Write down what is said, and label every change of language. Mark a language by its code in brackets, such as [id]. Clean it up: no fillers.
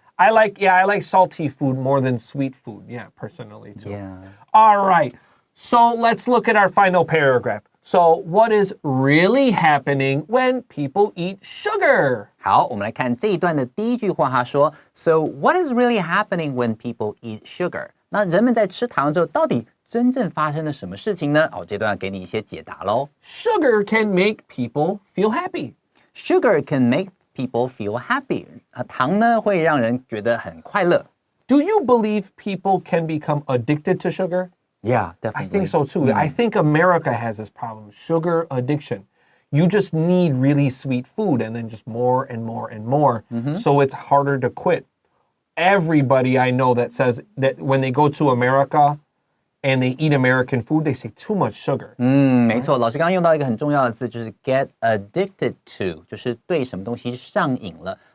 [en] I like salty food more than sweet food, yeah, personally too. Yeah. All right. So let's look at our final paragraph. So what is really happening when people eat sugar? [zh] 好，我们来看这一段的第一句话，他说 [en] So what is really happening when people eat sugar? [zh] 那人们在吃糖之后，到底真正发生了什么事情呢？这段要给你一些解答咯。 [en] Sugar can make people feel happy. Sugar can make people feel happy. [zh] 糖呢会让人觉得很快乐。 [en] Do you believe people can become addicted to sugar? Yeah, definitely. I think so too. I think America has this problem, sugar addiction. You just need really sweet food and then just more and more and more. So it's harder to quit. Everybody I know that says that when they go to America and they eat American food, they say too much sugar. [zh] 没错，老师刚刚用到一个很重要的字，就是 [en] get addicted to， [zh] 就是对什么东西上瘾了。